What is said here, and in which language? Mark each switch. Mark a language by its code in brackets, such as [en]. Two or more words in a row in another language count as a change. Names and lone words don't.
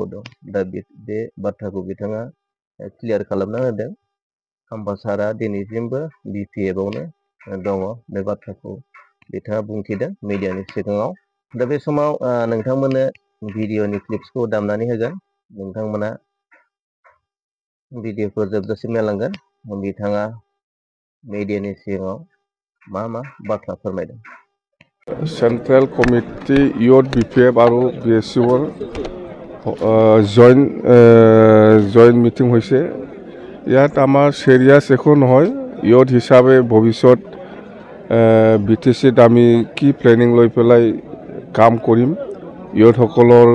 [brx] आव दं दा बे बाथ्राखौ बिथाङा क्लियार खालामना होदों खाम्फा सारा दिनैसिमबो BPF आवनो दङ बे बाथ्राखौ बिथाङा बुंथिदों मिडियानि सिगाङाव दा बे समाव नोंथांमोननो भिडिअनि क्लिप्सखौ दामनानै होगोन नोंथांमोना भिडिअखौ जोबजासिम नायलांगोन बिथाङा मिडियानि सिगाङाव मा बाथ्रा फोरमायदों [en] Central Committee Youth [as] BPF আৰু BSCৰ [en] joint meeting [as] হৈছে ইয়াত আমাৰ চিৰিয়াছ একো নহয় ইয়থ হিচাপে ভৱিষ্যত BTCত আমি কি প্লেনিং লৈ পেলাই কাম কৰিম ইয়থসকলৰ